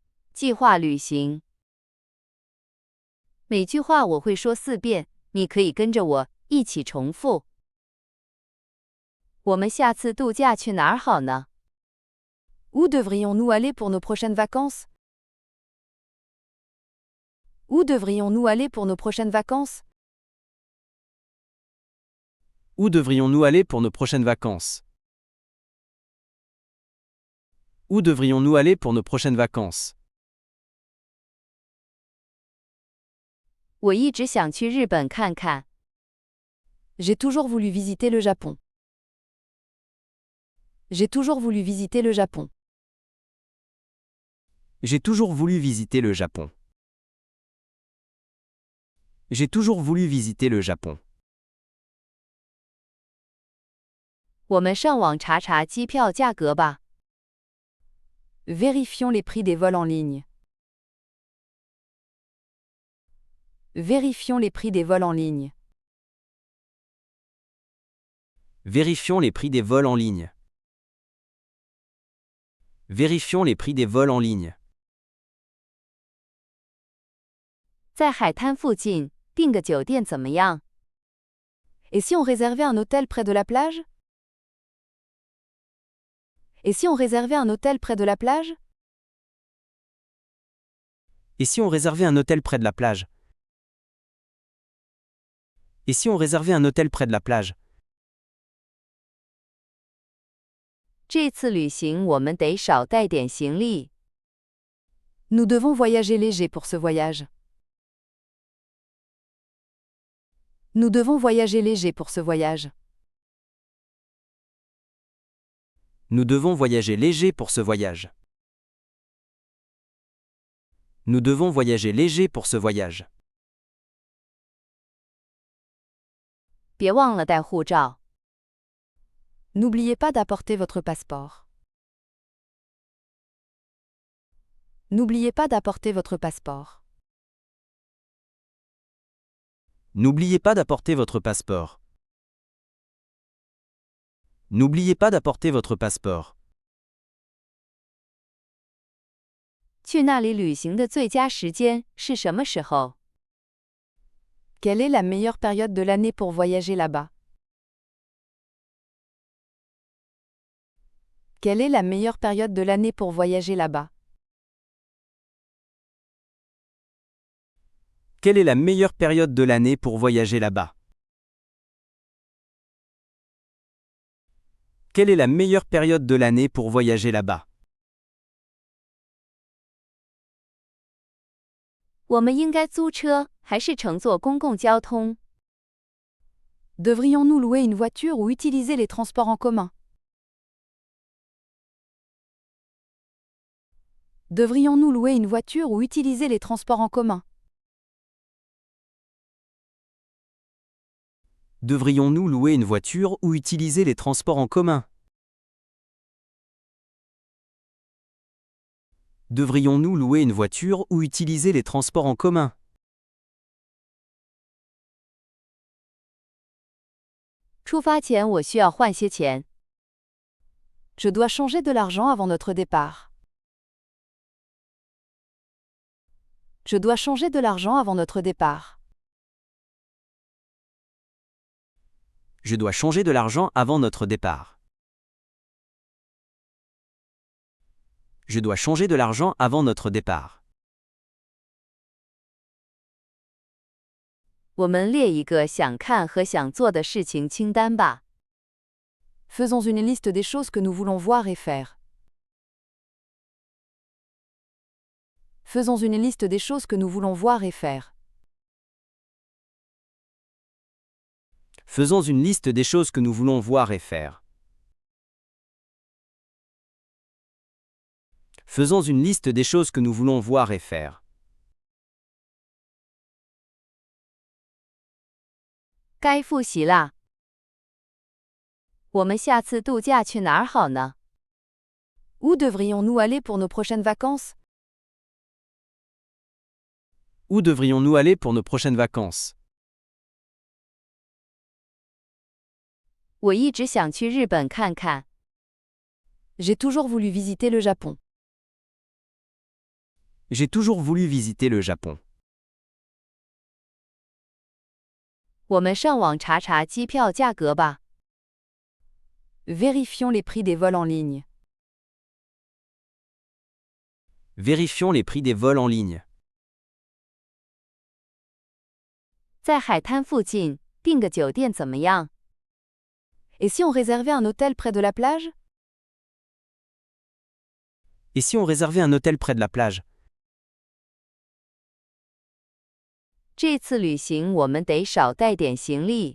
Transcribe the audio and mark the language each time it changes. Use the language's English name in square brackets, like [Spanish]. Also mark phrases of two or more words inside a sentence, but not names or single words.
[Chinese] 计划旅行。每句话我会说4遍，你可以跟着我一起重复。我们下次度假去哪儿好呢？ [French] Où devrions-nous aller pour nos prochaines vacances? Où devrions-nous aller pour nos prochaines vacances? Où devrions-nous aller pour nos prochaines vacances? Où devrions-nous aller pour nos prochaines vacances? [Chinese] 我一直想去日本看看。 [French] J'ai toujours voulu visiter le Japon. J'ai toujours voulu visiter le Japon. J'ai toujours voulu visiter le Japon. J'ai toujours voulu visiter le Japon. [Chinese] 我们上网查查机票价格吧。 [French] Vérifions les prix des vols en ligne. Vérifions les prix des vols en ligne. Vérifions les prix des vols en ligne. Vérifions les prix des vols en ligne. [Chinese] 在海滩附近订个酒店怎么样？ [French] Et si on réservait un hôtel près de la plage? Et si on réservait un hôtel près de la plage? Et si on réservait un hôtel près de la plage? Et si on réservait un hôtel près de la plage? [Chinese] 这次旅行我们得少带点行李。 [French] Nous devons voyager léger pour ce voyage. Nous devons voyager léger pour ce voyage. Nous devons voyager léger pour ce voyage. Nous devons voyager léger pour ce voyage. [Chinese] 别忘了带护照。 [French] N'oubliez pas d'apporter votre passeport. N'oubliez pas d'apporter votre passeport. N'oubliez pas d'apporter votre passeport. N'oubliez pas d'apporter votre passeport. [Chinese] 去那里旅行的最佳时间是什么时候？ [French] Quelle est la meilleure période de l'année pour voyager là-bas? Quelle est la meilleure période de l'année pour voyager là-bas? Quelle est la meilleure période de l'année pour voyager là-bas? Quelle est la meilleure période de l'année pour voyager là-bas? [Chinese] 我们应该租车还是乘坐公共交通？ [French] Devrions-nous louer une voiture ou utiliser les transports en commun? Devrions-nous louer une voiture ou utiliser les transports en commun? Devrions-nous louer une voiture ou utiliser les transports en commun? Devrions-nous louer une voiture ou utiliser les transports en commun? [Chinese] 出发前我需要换些钱。 [French] Je dois changer de l'argent avant notre départ. Je dois changer de l'argent avant notre départ. Je dois changer de l'argent avant notre départ. Je dois changer de l'argent avant notre départ. [Chinese] 我们列一个想看和想做的事情清单吧。 [French] Faisons une liste des choses que nous voulons voir et faire. Faisons une liste des choses que nous voulons voir et faire. Faisons une liste des choses que nous voulons voir et faire. Faisons une liste des choses que nous voulons voir et faire. [Chinese] 该复习啦。我们下次度假去哪儿好呢？ [French] Où devrions-nous aller pour nos prochaines vacances? Où devrions-nous aller pour nos prochaines vacances? [Chinese] 我一直想去日本看看。 [French] J'ai toujours voulu visiter le Japon. J'ai toujours voulu visiter le Japon. [Chinese] 我们上网查查机票价格吧。 [French] Vérifions les prix des vols en ligne. Vérifions les prix des vols en ligne. [Chinese] 在海滩附近订个酒店怎么样？ [French] Et si on réservait un hôtel près de la plage? Et si on réservait un hôtel près de la plage? [Chinese] 这次旅行我们得少带点行李。